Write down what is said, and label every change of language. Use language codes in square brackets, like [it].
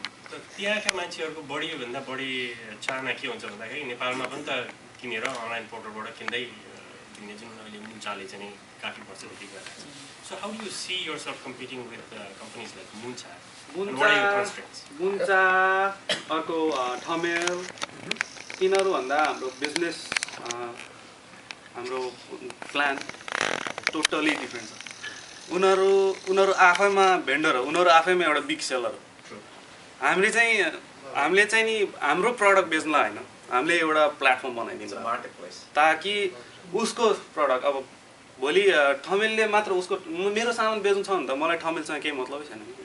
[ne] त त्यहाँका मान्छेहरुको बढी भन्दा बढी चाहना के हुन्छ भन्दाखेरि नेपालमा पनि त किनेर अनलाइन पोर्टलबाट किन्दै दिने जुन अहिले मुन्चाले चाहिँ काफी वर्षदेखि गरिरहेको छ. [en] So how do you see yourself competing with companies like Muncha? And what are your constraints? [ne] Muncha अर्को ठमेल तिनीहरु भन्दा हाम्रो बिजनेस हाम्रो प्लान टोटली डिफरेन्ट छ. उनीहरु आफैमा भेन्डर हो, उनीहरु आफैमा एउटा बिग सेलर हो. हामीले चाहिँ नि हाम्रो प्रडक्ट बेच्न हैन, हामीले एउटा प्लेटफर्म बनाइदिन्छ मार्केटप्लेस ताकि उसको प्रडक्ट अब भोलि ठमेलले मात्र उसको मेरो सामान बेच्नु छ भने त मलाई ठमेलसँग केही मतलबै छैन.